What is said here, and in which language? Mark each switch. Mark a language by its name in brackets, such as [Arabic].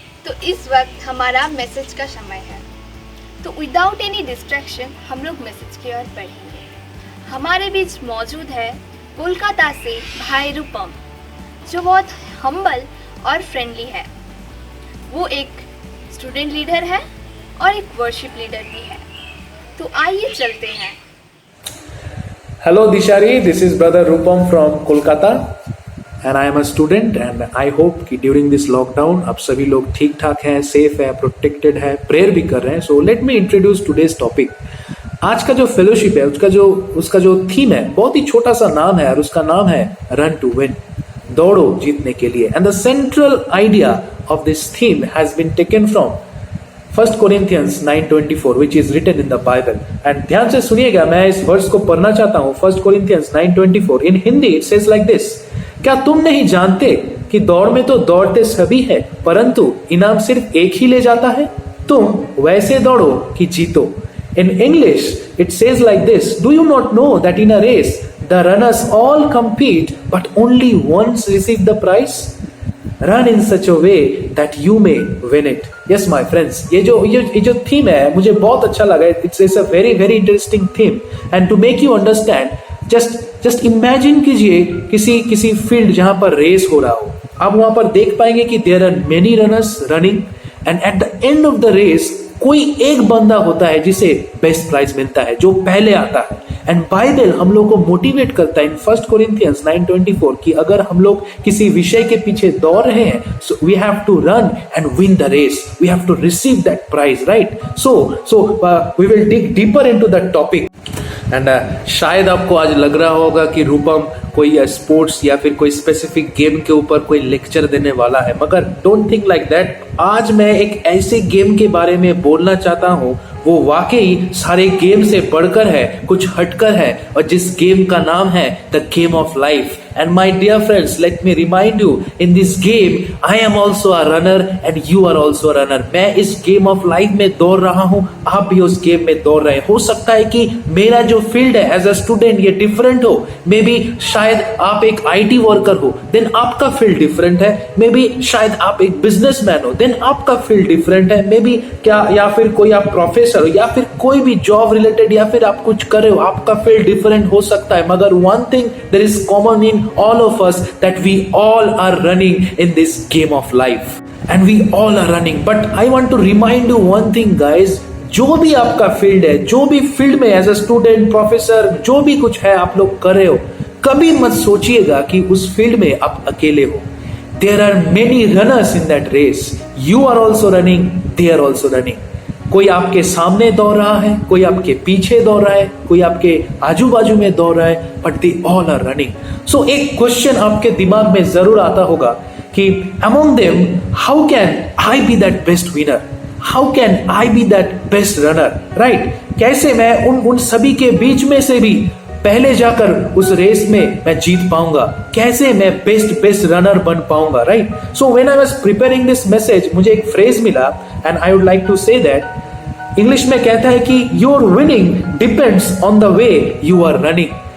[Hindi] तो इस वक्त हमारा मैसेज का समय है, तो विदाउट एनी डिस्ट्रैक्शन हम लोग मैसेज की ओर बढ़ेंगे। हमारे बीच मौजूद है कोलकाता से भाई रूपम, जो बहुत हम्बल और फ्रेंडली है। वो एक स्टूडेंट लीडर है और एक वर्शिप लीडर भी है। तो आइए चलते हैं। [English] Hello Dishari, this is brother Rupam from Kolkata and I am a student and I hope कि during this lockdown [Hindi] आप सभी लोग ठीक ठाक हैं, सेफ है, प्रोटेक्टेड है, प्रेयर भी कर रहे हैं। [English] So let me introduce today's topic। [Hindi] आज का जो फेलोशिप है उसका जो थीम है बहुत ही छोटा सा नाम है और उसका नाम है [English] run to win, [Hindi] दौड़ो जीतने के लिए। [English] And the central idea of this theme has been taken from 1 Corinthians 9:24 which is written in the Bible। [Hindi] and ध्यान से सुनिएगा, मैं इस वर्स को पढ़ना चाहता हूँ। [English] 1 Corinthians 9:24 in Hindi it says like this। [Hindi] क्या तुम नहीं जानते कि दौड़ में तो दौड़ते सभी है परंतु इनाम सिर्फ एक ही ले जाता है? तुम वैसे दौड़ो कि जीतो। [English] In English it says like this, do you not know that in a race the runners all compete but only one receive the prize? Run in such a way that you may win it। Yes my friends, [Hindi] ये जो theme है मुझे बहुत अच्छा लगा। [English] It's a very very interesting theme and to make you understand just imagine [Hindi] कीजिए किसी field जहां पर रेस हो रहा हो। आप वहां पर देख पाएंगे कि [English] there are many runners running and at the end of the race [Hindi] कोई एक बंदा होता है जिसे बेस्ट प्राइज मिलता है, जो पहले आता है। एंड बाइबल हम लोग को मोटिवेट करता है इन 1 Corinthians 9:24 कि अगर हम लोग किसी विषय के पीछे दौड़ रहे हैं, [English] so we have to run and win the race. We have to receive that prize, right? So we will dig deeper into that topic. [Hindi] And शायद आपको आज लग रहा होगा कि रूपम कोई स्पोर्ट्स या फिर कोई स्पेसिफिक गेम के ऊपर कोई लेक्चर देने वाला है, मगर [English] Don't think like that. [Hindi] आज मैं एक ऐसे गेम के बारे में बोलना चाहता हूँ वो वाकई सारे गेम से बढ़कर है, कुछ हटकर है, और जिस गेम का नाम है [English] The game of life. And my dear friends, let me remind you, in this game I am also a runner and you are also a runner. [Hindi] मैं इस गेम ऑफ लाइफ में दौड़ रहा हूँ, आप भी उस गेम में दौड़ रहे हैं। हो सकता है कि मेरा जो फील्ड है [English] as a student [Hindi] ये डिफरेंट हो, मे बी शायद आप एक IT वर्कर हो, देन आपका फील्ड डिफरेंट है। मे बी शायद आप एक बिजनेसमैन हो, देन आपका फील्ड डिफरेंट है। मे बी क्या, या फिर कोई आप प्रोफेसर हो, या फिर कोई भी जॉब रिलेटेड, या फिर आप कुछ कर रहे हो, आपका फील्ड डिफरेंट हो सकता है। [English] मगर one thing there is common in all of us, that we all are running in this game of life, and we all are running. But I want to remind you one thing guys, [Hindi] जो भी आपका field है, जो भी field में as a student, professor, जो भी कुछ है आप लोग कर रहे हो, कभी मत सोचिएगा कि उस फील्ड में आप अकेले हो। [English] There are many runners in that race. You are also running, they are also running. [Hindi] कोई आपके सामने दौड़ रहा है, कोई आपके पीछे दौड़ रहा है, कोई आपके आजू बाजू में दौड़ रहा है, [English] But they all are running. [Hindi] सो एक क्वेश्चन आपके दिमाग में जरूर आता होगा कि [English] among them, how can I be that best winner? How can I be that best runner? Right? [Hindi] कैसे मैं उन सभी के बीच में से भी पहले जाकर उस रेस में मैं जीत पाऊंगा, कैसे मैं बेस्ट रनर बन पाऊंगा, right? [English] so when I was preparing this message, [Hindi] मुझे एक फ्रेज मिला [English] And I would like to say that. [Hindi] English में कहता है कि [English] Your winning depends on the way you are running.